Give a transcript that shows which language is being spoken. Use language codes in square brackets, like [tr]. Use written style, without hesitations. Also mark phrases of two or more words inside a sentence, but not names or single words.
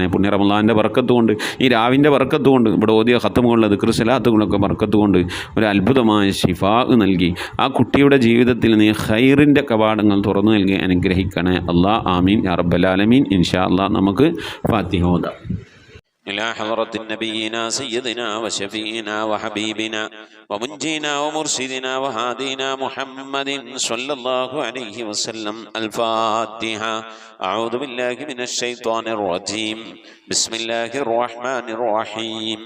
[ml] പുണ്യ റമളാനിൻ്റെ ബർക്കത്ത് കൊണ്ട്, ഈ രാവിൻ്റെ ബർക്കത്ത് കൊണ്ട്, ഇവിടെ ഓതിയ ഖത്തമുകളുടെ ദിക്ർ സ്വലാത്തുകളൊക്കെ ബർക്കത്ത് കൊണ്ട് ഒരു അത്ഭുതമായ ഷിഫാ നൽകി ആ കുട്ടിയുടെ ജീവിതത്തിൽ നീ ഖൈറിൻ്റെ കവാടങ്ങൾ തുറന്നു നൽകി അനുഗ്രഹിക്കണേ അല്ലാ. [ar] آمين يا رب العالمين. إن شاء الله [ml] നമുക്ക് ഫാത്തിഹ ഓതാം. [ar] إلى حضرة نبينا سيدنا وشفينا وحبيبنا ومنجينا ومرشدنا وهادينا محمد صلى الله عليه وسلم. الفاتحة. أعوذ بالله من الشيطان الرجيم. بسم الله الرحمن الرحيم.